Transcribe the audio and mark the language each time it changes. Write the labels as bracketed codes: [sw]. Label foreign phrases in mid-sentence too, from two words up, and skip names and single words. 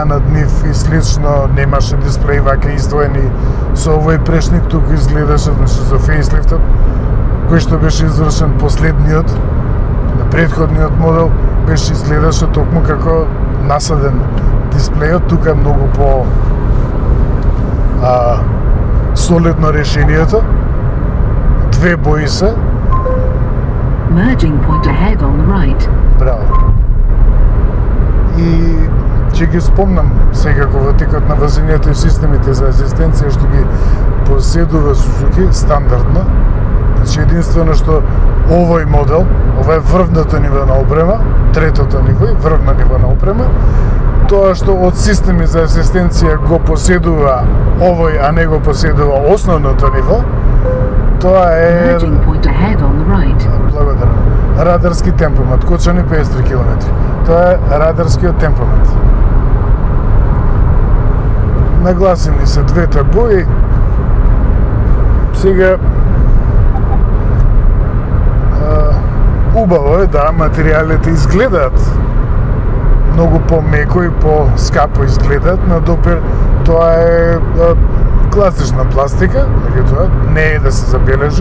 [mk] над нив и слично, немаше дисплеј вака издвоени со овој прешник, тука изгледаше, значи за фейслифтот, кој што беше извршен последниот, на предходниот модел, беше изгледаше токму како насаден дисплејот, тука е многу по солидно решението, две бои се. [en] Merging point ahead on the right. [mk] Браво. И ќе ги спомнам секако во текот на возењето и системите за асистенција што ги поседува Сузуки стандардно. Значи единствено што овој модел, ова е врвното ниво на опрема, третото ниво и врвно ниво на опрема, тоа што од системи за асистенција го поседува овој, а не го поседува основното ниво, тоа е... [en] Merging point ahead on the right. [mk] Благодарам. Радарски темпомат, Кочани 53 км. Тоа е радарскиот темпомат. Нагласени се двете бои. Сега убаво е да материјалите изгледаат многу по-меко и по-скапо изгледаат, но допир тоа е класична пластика, меѓутоа не е да се забележи.